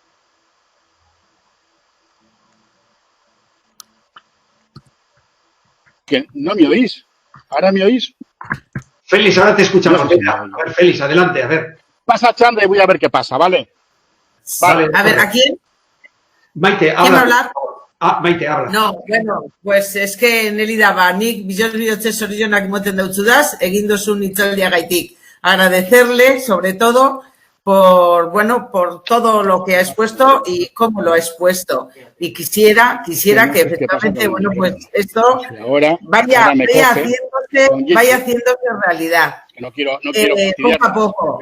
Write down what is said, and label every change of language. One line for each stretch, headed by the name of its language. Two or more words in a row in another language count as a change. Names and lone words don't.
Spanish: ¿Que no me oís? ¿Ahora me oís? Félix, ahora te escuchamos. No sé si A ver, Félix, adelante, a ver. Pasa Chandra y voy a ver qué pasa, ¿vale? Vale. A ver, ¿a quién? Maite, ¿Quién habla. va a hablar? Maite, habla. No, bueno, pues es que
Basque: neli daba nik bihotze zorionak moten dautzudaz, egin duzun hitzaldiagaitik.
Spanish: Agradecerle, sobre todo, por todo lo que ha expuesto y cómo lo ha expuesto. Y quisiera que efectivamente, bueno, pues esto vaya haciéndose realidad. No quiero poco a poco.